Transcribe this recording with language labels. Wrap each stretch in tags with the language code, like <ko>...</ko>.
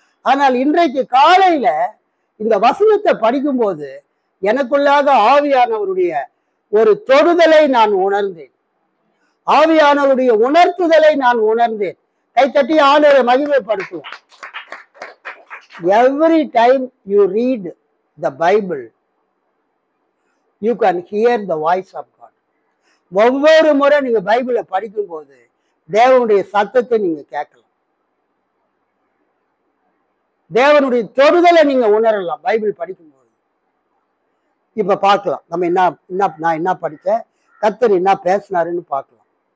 <ta>ஆனால் இன்றைக்கு காலையில இந்த வசனத்தை படிக்கும்போது எனக்குள்ளாக ஆவியானவருடைய ஒரு தொடுதலை நான் உணர்ந்தேன். ஆவியானவருடைய உணர்த்துதலை நான் உணர்ந்தேன். கைத்தட்டி ஆண்டவரை மகிமைப்படுத்துவோம்.</ta> <en>Every time you read the Bible, you can hear the voice of God.</en> <ta>ஒவ்வொரு முறை நீங்க பைபிளை படிக்கும் போது தேவனுடைய சத்தத்தை நீங்க கேட்கலாம். தேவனுடைய தொடுதலை நீங்க உணரலாம் பைபிள் படிக்கும்போது. இப்ப பார்க்கலாம் நம்ம நான் என்ன படித்தேன், கர்த்தர் என்ன பேசினாருன்னு பார்க்கலாம்.</ta>